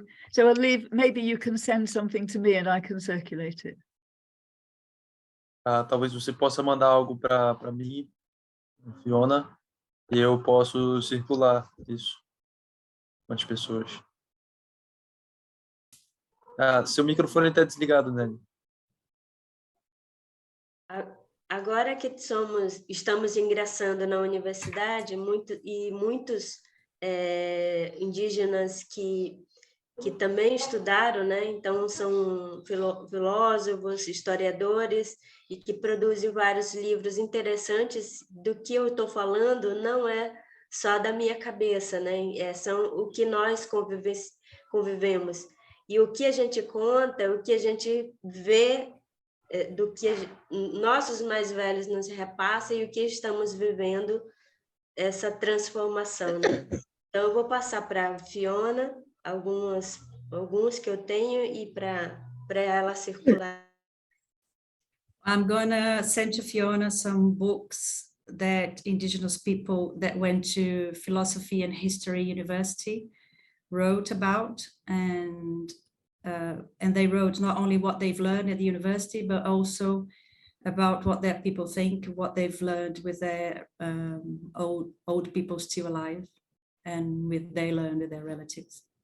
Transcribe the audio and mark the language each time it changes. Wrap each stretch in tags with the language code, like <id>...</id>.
<en>So I'll leave, maybe you can send something to me and I can circulate it.</en> <pt>Talvez você possa mandar algo para mim, Fiona, e eu posso circular isso com as pessoas. Seu microfone está desligado, Nelly. Agora que estamos ingressando na universidade, muitos indígenas que também estudaram, né? Então são filósofos, historiadores, e que produzem vários livros interessantes. Do que eu estou falando não é só da minha cabeça, né? São o que nós convivemos. E o que a gente conta, o que a gente vê, do que nossos mais velhos nos repassam e o que estamos vivendo, essa transformação, né? Então, eu vou passar para a Fiona alguns que eu tenho e para ela circular.</pt> <en>I'm gonna send to Fiona some books that Indigenous people that went to Philosophy and History University wrote about, and they wrote not only what they've learned at the university, but also about what their people think, what they've learned with their old people still alive, and they learn with their relatives.</en>